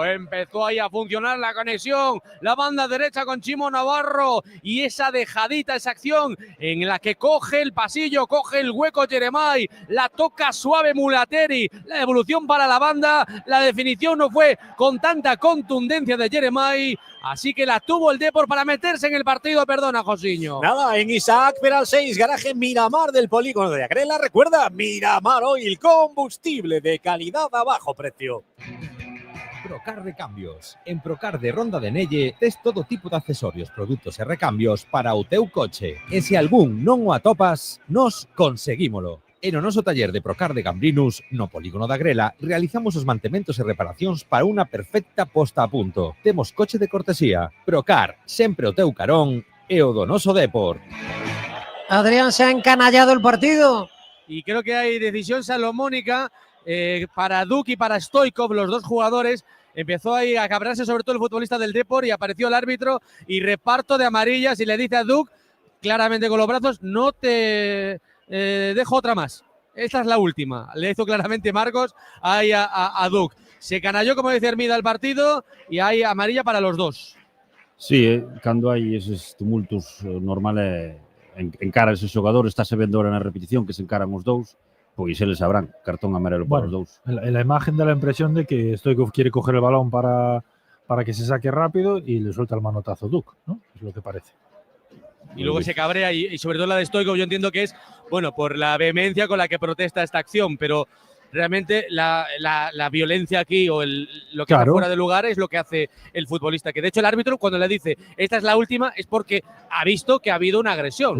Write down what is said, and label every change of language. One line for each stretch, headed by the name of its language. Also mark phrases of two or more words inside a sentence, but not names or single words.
Spanish: Empezó ahí a funcionar la conexión, la banda derecha con Chimo Navarro y esa dejadita, esa acción en la que coge el pasillo, coge el hueco Jeremai, la toca suave Mulateri, la evolución para la banda, la definición no fue con tanta contundencia de Jeremai, así que la tuvo el Depor para meterse en el partido. Perdona, Josiño. Nada, en Isaac Peral 6, garaje Miramar del polígono de Agrela. Recuerda, Miramar Oil, combustible de calidad a bajo precio.
Galician: Procar Recambios. En Procar de Ronda de Nelle tes todo tipo de accesorios, produtos e recambios para o teu coche. E se algún non o atopas, nos conseguímolo. En o noso taller de Procar de Gambrinus, no polígono da Grela, realizamos os mantementos e reparacións para unha perfecta posta a punto. Temos coche de cortesía. Procar, sempre o teu carón e o do noso Depor.
Spanish: Adrián, se ha encanallado el partido. Y creo que hay decisión salomónica para Duk y para Stoikov, los dos jugadores. Empezó ahí a cabrarse sobre todo el futbolista del Depor y apareció el árbitro y reparto de amarillas y le dice a Duk, claramente con los brazos, no te... dejo otra más. Esta es la última. Le hizo claramente Marcos ahí a Duk. Se canalló, como dice Hermida, el partido y hay amarilla para los dos. Sí,
Galician: cando hai eses tumultos normales encara ese xogador, estáse vendo ahora na repetición que se encaran os dous, pois eles sabrán, cartón amarelo para os dous.
Spanish: En la imagen da la impresión de que Stoikov quiere coger el balón para que se saque rápido y le suelta el manotazo Duk, ¿no? Es lo que parece. Y luego se cabrea y sobre todo la de Stoikov yo entiendo que es, bueno, por la vehemencia con la que protesta esta acción, pero realmente la violencia aquí o lo que está fuera de lugar es lo que hace el futbolista, que de hecho el árbitro cuando le dice esta es la última es porque ha visto que ha habido una agresión.